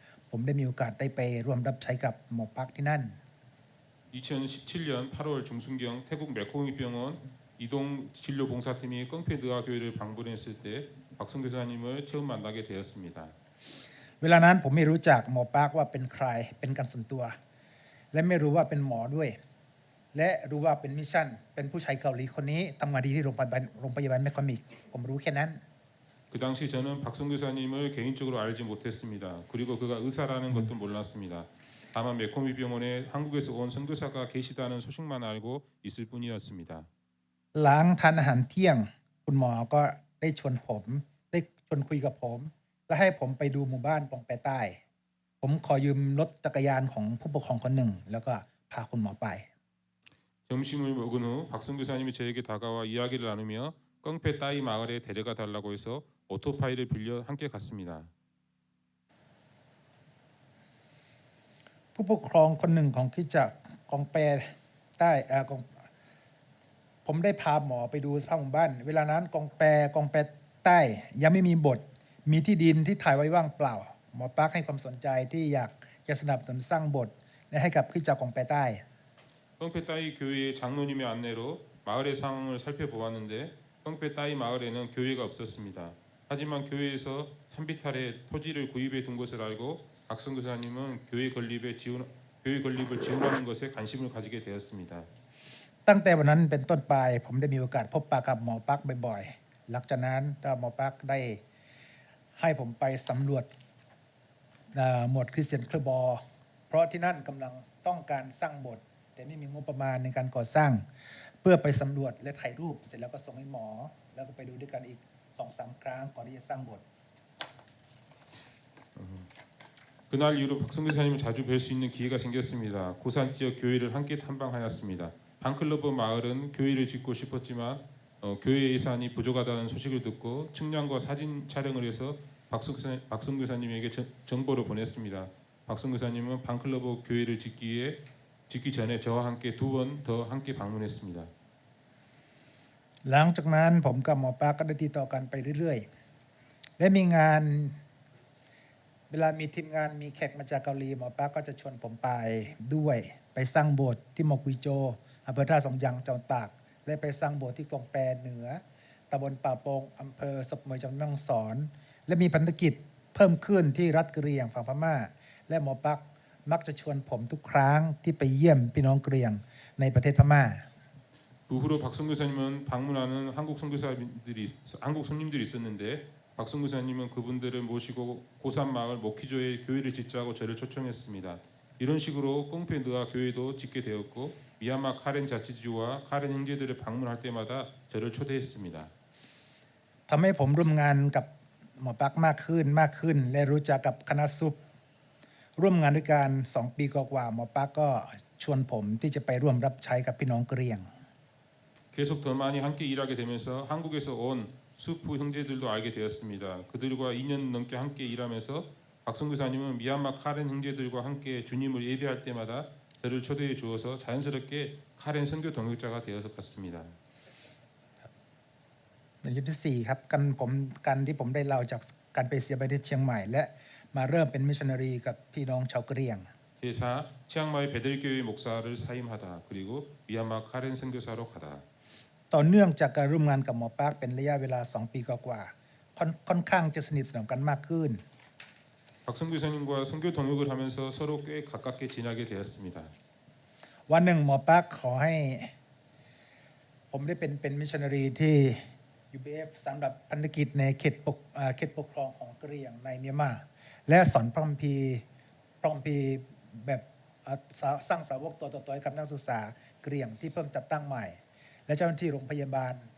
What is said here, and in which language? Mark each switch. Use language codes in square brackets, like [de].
[th] ผมได้มีโอกาสได้ไปร่วมรับใช้กับหมอปักที่นั่น [ko] 2017년 8월 중순경 태국 메코미병원 이동 진료 봉사팀이 껑패드아 교회를 방문했을 때 박성 교사님을 처음 만나게 되었습니다. [th] เวลานั้นผมไม่รู้จักหมอปักว่าเป็นใครเป็นการส่วนตัว และไม่รู้ว่าเป็นหมอด้วย และรู้ว่าเป็นมิชชั่นเป็นผู้ชายเกาหลีคนนี้ทำงานดีที่โรงพยาบาลแมคคอมิกผมรู้แค่นั้น [ko] 그 당시 저는 박성 교사님을 개인적으로 알지 못했습니다. 그리고 그가 의사라는 것도 몰랐습니다. 다만 메코미 병원에 한국에서 온 선교사가 계시다는 소식만 알고 있을 뿐이었습니다. [th] หลังทานอาหารเที่ยงคุณหมอก็ได้ชวนผมได้ชวนคุยกับผมและให้ผมไปดูหมู่บ้านปองแปใต้ ผมขอยืมรถจักรยานของผู้ปกครองคนหนึ่ง แล้วก็พาคุณหมอไป [ko] 점심을 먹은 후 박성 교사님이 저에게 다가와 이야기를 나누며 껑패 따이 마을에 데려가 달라고 해서 오토파이를 빌려 함께 갔습니다. [th] ผู้ปกครองคนหนึ่งของคริสตจักรกองแปใต้ผมได้พาหมอไปดูสภาพหมู่บ้าน เวลานั้นกองแปใต้ยังไม่มีบทมีที่ดินที่ถ่ายไว้ว่างเปล่า หมอปักให้ความสนใจที่อยากจะสนับสนุนสร้างบทและให้กับคริสตจักรกองแปใต้ [ko] 껑패 따이 교회의 장로님의 안내로 마을의 상황을 살펴보았는데 껑패 따이 마을에는 교회가 없었습니다. 하지만 교회에서 산비탈에 토지를 구입해 둔 것을 알고 박성 교사님은 교회 건립을 지원하는 것에 관심을 가지게 되었습니다. [th] ตั้งแต่วันนั้นเป็นต้นไปผมได้มีโอกาสพบปะกับหมอปักบ่อยๆ หลังจากนั้นหมอปักได้ให้ผมไปสำรวจหมวดคริสเตียนเคลบอเพราะที่นั่นกำลังต้องการสร้างโบสถ์แต่ไม่มีงบประมาณในการก่อสร้าง เพื่อไปสำรวจและถ่ายรูปเสร็จแล้วก็ส่งให้หมอ แล้วก็ไปดูด้วยกันอีก 2-3 ครั้งก่อนที่จะสร้างโบสถ์ [ko] 그날 이후로 박성 교사님을 자주 뵐 수 있는 기회가 생겼습니다. 고산 지역 교회를 함께 탐방하였습니다. 방클러브 마을은 교회를 짓고 싶었지만 교회 예산이 부족하다는 소식을 듣고 측량과 사진 촬영을 해서 박성 교사님에게 정보를 보냈습니다. 박성 교사님은 방클러브 교회를 짓기 전에 저와 함께 2번 더 함께 방문했습니다. [th] หลังจากนั้นผมกับหมอปักก็ได้ติดต่อกันไปเรื่อยๆ และมีงานเวลามีทีมงานมีแขกมาจากเกาหลีหมอปักก็จะชวนผมไปด้วยไปสร้างโบสถ์ที่มอกุยโจอำเภอท่าสองยางจังหวัดตากและไปสร้างโบสถ์ที่กองแปเหนือตำบลป่าโปงอำเภอศพเมยจังหวัดแม่ฮ่องสอนและมีพันธกิจเพิ่มขึ้นที่รัฐกะเหรี่ยงฝั่งพม่าและหมอปักมักจะชวนผมทุกครั้งที่ไปเยี่ยมพี่น้องกะเหรี่ยงในประเทศพม่า [ko] 그 후로 박성 교사님은 방문하는 한국 손님들이 있었는데 박성 교사님은 그분들을 모시고 고산 마을 모키조에 교회를 짓자고 저를 초청했습니다. 이런 식으로 꽁페드아 교회도 짓게 되었고 미얀마 카렌 자치주와 카렌 형제들을 방문할 때마다 저를 초대했습니다. [th] ทำให้ผมร่วมงานกับหมอปักมากขึ้นและรู้จักกับคณะซุปร่วมงานด้วยกัน2 ปีกว่าหมอปักก็ชวนผมที่จะไปร่วมรับใช้กับพี่น้องกะเหรี่ยง [ko] 계속 더 많이 함께 일하게 되면서 한국에서 온 수프 형제들도 알게 되었습니다. 그들과 2년 넘게 함께 일하면서 박성 교사님은 미얀마 카렌 형제들과 함께 주님을 예배할 때마다 저를 초대해 주어서 자연스럽게 카렌 선교 동역자가 되어서 갔습니다. [th] ในยุคที่4ครับการที่ผมได้เล่าจากการไปเสียไปที่เชียงใหม่และมาเริ่มเป็นมิชชันนารีกับพี่น้องชาวกะเหรี่ยง [ko] 제4. 치앙마이 베들교회 목사를 사임하다. 그리고 미얀마 카렌 선교사로 가다. [th] ต่อเนื่องจากการร่วมงานกับหมอปักเป็นระยะเวลา2 ปีกว่าค่อนข้างจะสนิทสนมกันมากขึ้น [ko] 박성 교사님과 선교 동역을 하면서 서로 꽤 가깝게 지나게 되었습니다. [th] วันหนึ่งหมอปักขอให้ผมได้เป็นมิชชันนารีที่ UBF สำหรับพันธกิจในเขตปกครองของกะเหรี่ยงในเมียนมาและสอนพระคัมภีร์แบบสร้างสาวกตัวต่อตัวให้กับนักศึกษากะเหรี่ยงที่เพิ่มจัดตั้งใหม่และเจ้าหน้าที่โรงพยาบาล